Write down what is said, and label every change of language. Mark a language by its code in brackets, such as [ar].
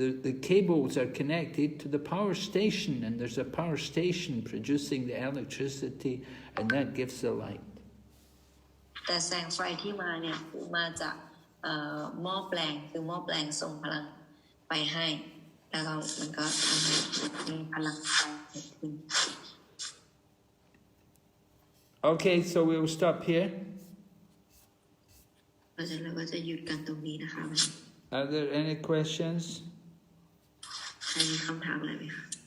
[en] The cables are connected to the power station, and there's a power station producing the electricity, and that gives the light. [th] แต่แสงไฟที่มาเนี่ยคือมาจากหม้อแปลงคือหม้อแปลงส่งพลังไปให้แล้วก็มันก็ทำให้มีพลังไฟเกิดขึ้น [en] Okay, so we will stop here. [th] เพราะฉะนั้นเราก็จะหยุดกันตรงนี้นะคะ [en] Are there any questions? [th] ใครมีคำถามอะไรไหมคะ